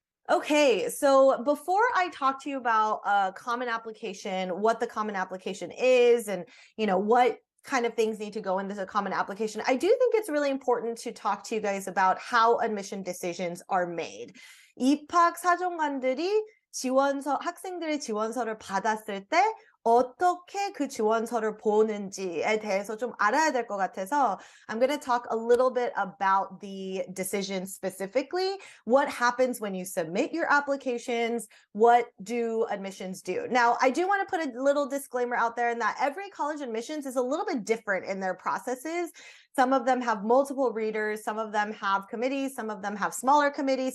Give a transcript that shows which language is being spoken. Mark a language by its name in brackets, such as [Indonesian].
[English] Okay, so before I talk to you about a Common Application, what the Common Application is, and what kind of things need to go into the Common Application, I do think it's really important to talk to you guys about how admission decisions are made. [Korean] 입학 사정관들이 학생들의 지원서를 받았을 때 어떻게 그 지원서를 보는지에 대해서 좀 알아야 될 것 같아서 [English] I'm going to talk a little bit about the decision specifically. What happens when you submit your applications? What do admissions do? Now, I do want to put a little disclaimer out there in that every college admissions is a little bit different in their processes. Some of them have multiple readers. Some of them have committees. Some of them have smaller committees.